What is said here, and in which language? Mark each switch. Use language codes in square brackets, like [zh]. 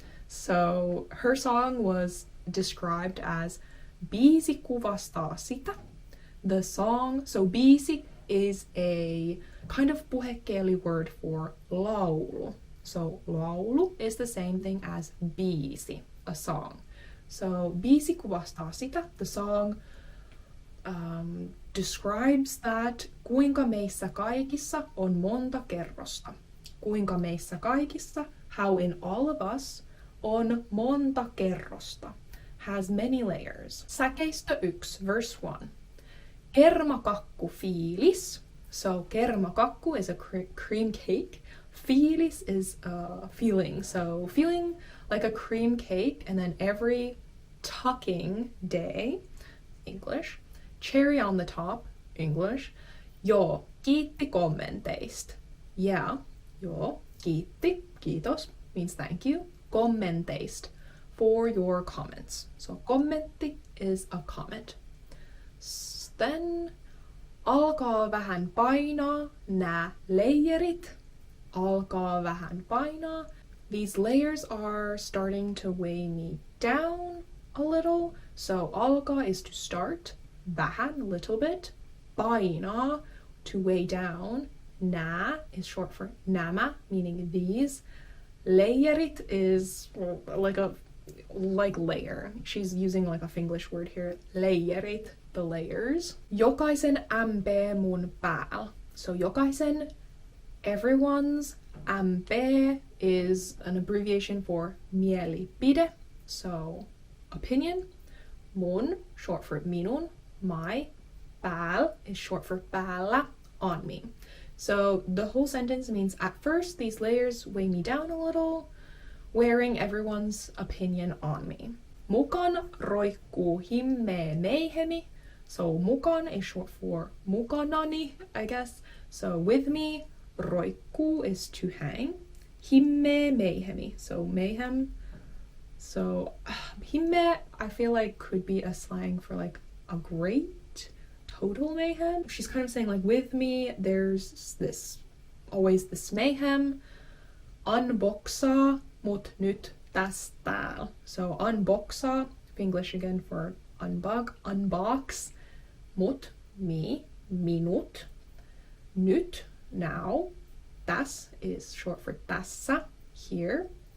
[en] So her song was described as [fi] biisi kuvastaa sitä. [en] The song, so biisi is a kind of puhekieli word for laulu. So laulu is the same thing as biisi, a song. [fi] So biisi kuvastaa sitä, [en] the song describes that [fi] kuinka meissä kaikissa on monta kerrosta. Kuinka meissä kaikissa, [en] how in all of us, [fi] on monta kerrosta, [en] has many layers. [fi] Säkeistö 1, [en] verse 1. [fi] Kermakakku fiilis. [en] So kermakakku is a cream cake. Fiilis is a feeling. So feeling like a cream cake, and then every tucking day, English. Cherry on the top, English. [fi] Joo, kiitti kommenteista. [en] Yeah, joo, kiitti, kiitos, means thank you. Kommenteista, for your comments. So kommentti is a comment. [fi] Then alkaa vähän painaa nää layerit. Alkaa vähän painaa. [en] These layers are starting to weigh me down a little. So alkaa is to start. Vähän, a little bit. Painaa, to weigh down. Nää is short for nämä, meaning these. Layerit is like layer. She's using like a Finglish word here. Layerit, the layers. [fi] Jokaisen MP mun päällä. So jokaisen, [en] everyone's. MP is an abbreviation for mielipide. So opinion. Mun, short for minun. My. Päällä is short for päällä, on me. So the whole sentence means at first these layers weigh me down a little, wearing everyone's opinion on me. [fi] Mukan roikkuu himmee meihemi. [en] So mukan is short for mukanani, I guess. So with me, roikkuu is to hang. Himmee meihemi. So mayhem. So himme, I feel like could be a slang for like a great total mayhem. She's kind of saying like with me there's always this mayhem. [fi] Unboxaa mut nyt täs tääl. [en] So unboxaa, English again for unbox. Mut, me, minut. Nyt, now. Täs is short for tässä, here.